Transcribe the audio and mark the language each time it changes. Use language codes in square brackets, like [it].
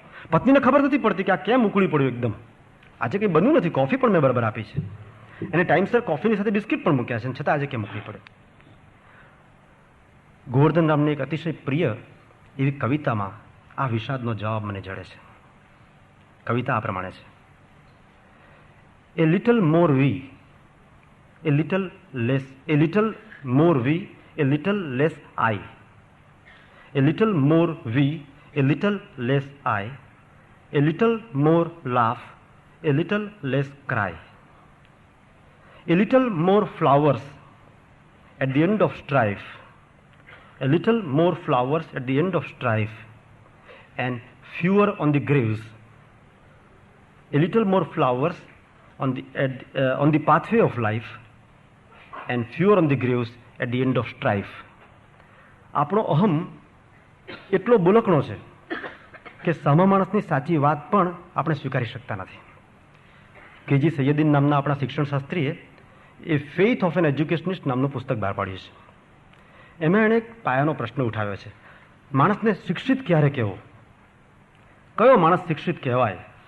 [gu] પત્નીને ખબર નથી પડતી કે આ કેમ ઉકળી પડ્યું એકદમ, આજે કંઈ બન્યું નથી, કોફી પણ મેં બરાબર આપી છે, એને ટાઈમસર કોફીની સાથે બિસ્કિટ પણ મૂક્યા છે, છતાં આજે કેમ ઉકળી પડે. ગોવર્ધન રામની એક અતિશય પ્રિય એવી કવિતામાં આ વિષાદનો જવાબ મને જડે છે. કવિતા આ પ્રમાણે છે: [en] A little more we, a little less, a little more we, a little less I, a little more we, a little less I, a little more laugh, a little less cry, a little more flowers at the end of strife, a little more flowers at the end of strife, and fewer on the graves, a little more flowers on the pathway of life, and fewer on the graves at the end of strife. [gu] આપણો અહમ એટલો બોલકણો છે કે સામા માણસની સાચી વાત પણ આપણે સ્વીકારી શકતા નથી. કેજી સૈયદીન નામના આપણા શિક્ષણશાસ્ત્રીએ એ ફેઇથ ઓફ એન એજ્યુકેશનિસ્ટ નામનું પુસ્તક બહાર પાડ્યું છે. એમાં એણે એક પાયાનો પ્રશ્ન ઉઠાવ્યો છે: માણસને શિક્ષિત ક્યારે કહેવો, કયો માણસ શિક્ષિત કહેવાય?